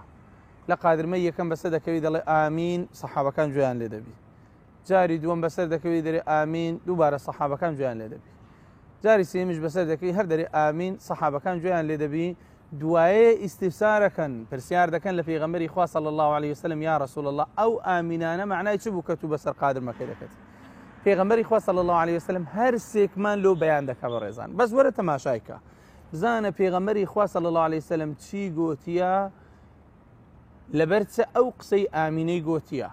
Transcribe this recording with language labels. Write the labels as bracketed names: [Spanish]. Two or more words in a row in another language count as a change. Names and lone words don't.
[Central Kurdish] لە قادرمە یەکەم بەسەر دەکەوی دەڵێ ئامین، سەحابەکان گوێیان لێ دەبی. جاری دووەم بەسەر دەکەوی دەرێ ئامین، دووبارە سەحابەکان گوێیان لێ دەبی. جاری سێمیش بەسەر دەکەوی هەر دەرێ ئامین، سەحابەکان گوێیان لێ دەبی. دوایێ ئیستیفسارەکەن، پرسیار دەکەن لە پێغەمبەری خوا [Arabic] صلی الله عليه وسلم، یا رسول الله [Central Kurdish] ئەو ئامینانە معنای چ بوو کە تو بەسەر قادرمەکەی دەکەیت؟ پێغەمبەری خوا [Arabic] صلی الله عليه وسلم [Central Kurdish] هەر سێکمان لۆ بەیان دەکا بەڕێزان. بەس وەرە تەماشای کە بزانە پێغەمبەری خوا [Arabic] صلی الله عليه وسلم [Central Kurdish] چی گوتیە لەبەر چ ئەو قسەی ئامینەی گوتیە.